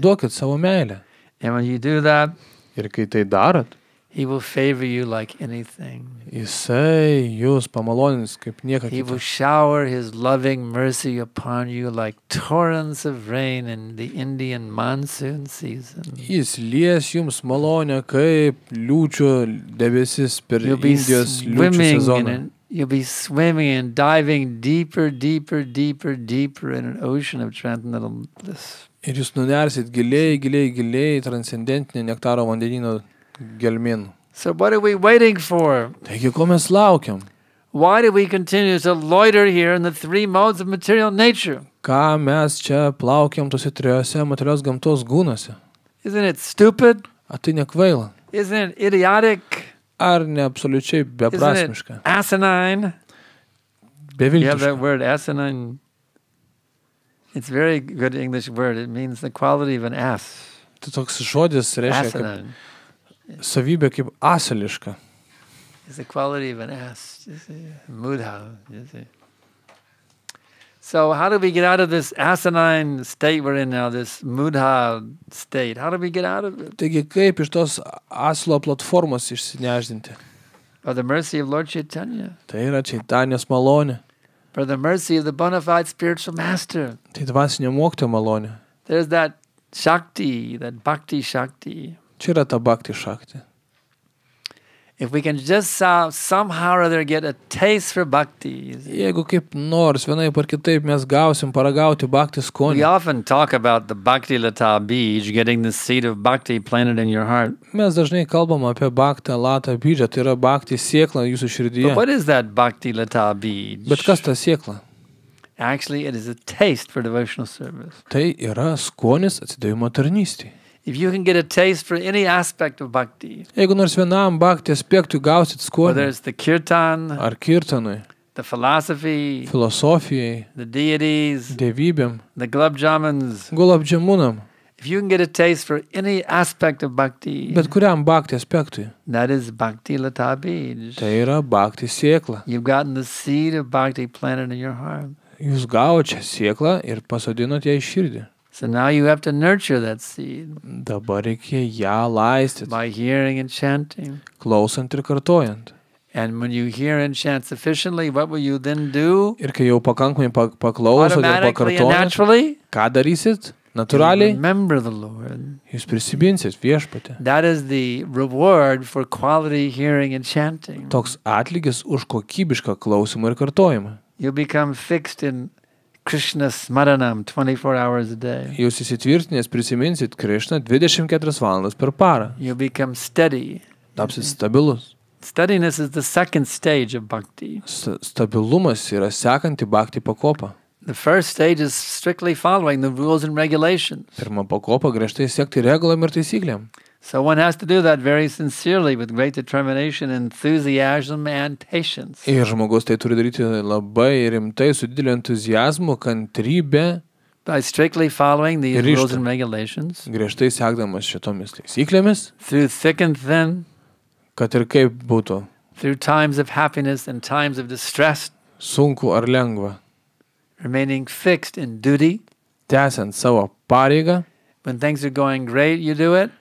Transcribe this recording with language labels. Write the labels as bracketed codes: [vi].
[lt] Duokit savo meilę. [en] And when you do that, [lt] Ir kai tai darot, [en] he will favor you like anything. [lt] jisai jūs pamalonins kaip nieka [en] He will [lt] kita. [en] shower his loving mercy upon you like torrents of rain in the Indian monsoon season. [lt] Jis lies jums malonę kaip liūčių debesis per [en] You'll be [lt] Indijos liūčių [en] swimming [lt] sezoną. [en] and you'll be swimming and diving deeper, deeper, deeper, deeper in an ocean of transcendental bliss. [lt] Ir jūs nunersit giliai, giliai, giliai transcendentinį nektaro vandenyno gelmėn. [en] So what are we waiting for? [lt] Taigi, ko mes laukiam? [en] Why do we continue to loiter here in the three modes of material nature? [lt] Ką mes čia plaukiam tose trijose materialios gamtos gūnose? [en] Isn't it stupid? [lt] A tai nekvaila? [en] Isn't it idiotic? [lt] Ar ne absoliučiai [en] Isn't [lt] beprasmiška? [en] it asinine? You have that [lt] Beviltiška? [en] word, asinine. It's a very good English word. It means the quality of an ass. [lt] Tai toks žodis reiškia kaip [en] Asinine [lt] savybė kaip asiliška. [en] is the quality of an ass. You see? Mudha. You see? So how do we get out of this asinine state we're in now, this mudha state? How do we get out of it? [lt] Taigi, kaip iš tos asilo platformos išsineždinti? [en] By the mercy of Lord Chaitanya. [lt] Tai yra Čaitanijos malonė. [en] By the mercy of the bona fide spiritual master. [lt] Tai dvasinio mokytojo malonė. [en] There's that Shakti, that Bhakti Shakti. [lt] Čia yra ta bhakti šakti. [en] If we can just somehow or other get a taste for Bhakti. You see. [lt] Jeigu kaip nors vienaip ar kitaip mes gausim paragauti bhakti [en] We [lt] skonį, [en] often talk about the Bhakti Lata Bij, getting the seed of Bhakti planted in your heart. [lt] mes dažnai kalbam apie bhakti latą bydžą, tai yra bhakti sėkla jūsų [en] But [lt] širdyje. [en] what is that Bhakti Lata Bij? [lt] Bet kas ta sėkla? [en] Actually, it is a taste for devotional service. [lt] Tai yra skonis atsidavimo tarnystėje. [en] If you can get a taste for any aspect of Bhakti, [lt] Jeigu nors vienam bhakti aspektui gausit [en] whether [lt] skonį, [en] it's the Kirtan, [lt] ar kirtanui, [en] the philosophy, [lt] filosofijai, [en] the deities, [lt] dievybėm, [en] the glub jamans, [lt] gulabdžiamunam, [en] if you can get a taste for any aspect of Bhakti, [lt] bet kuriam bhakti aspektui, [en] that is Bhakti Lata Bij. [lt] tai yra bhakti sėkla. [en] You've gotten the seed of Bhakti planted in your heart. [lt] Jūs gavote šią sėklą ir pasodinote ją į širdį. [en] So now you have to nurture that seed [lt] Dabar reikia ją laistyti, [en] by hearing and chanting. [lt] klausant ir kartojant. [en] And when you hear and chant sufficiently, what will you then do? [lt] Ir kai jau pakankamai paklausot ir [en] Automatically and [lt] pakartojat, [en] naturally, [lt] ką darysit? [en] you [lt] Natūraliai, [en] remember the Lord. [lt] jūs prisibinsit viešpatį. [en] That is the reward for quality hearing and chanting. [lt] Toks atlygis už kokybišką klausimą ir kartojimą. [en] You become fixed in Krishna Smaranam 24 hours a day. [lt] Jūs įsitvirtinės prisiminsit Krišną 24 valandas per parą. [en] You become steady. [lt] Tapsit stabilus. [en] Steadiness is the second stage of bhakti. [lt] Stabilumas yra sekanti bhakti pakopa. [en] The first stage is strictly following the rules and regulations. [lt] Pirma pakopa griežtai sekti regulam ir taisyklėm. [en] So one has to do that very sincerely with great determination, enthusiasm, and patience. [lt] Ir žmogus tai turi daryti labai rimtai, su dideliu entuzijazmu, kantrybė, [en] By strictly following these [lt] Ryžtu. [en] rules and regulations, [lt] griežtai sekdamas šitomis taisyklėmis, [en] through thick and thin, [lt] kad ir kaip būtų [en] through times of happiness and times of distress, [lt] sunku ar lengva, [en] remaining fixed in duty. [lt] tęsiant savo pareigą, [en] When things are going great, you do it.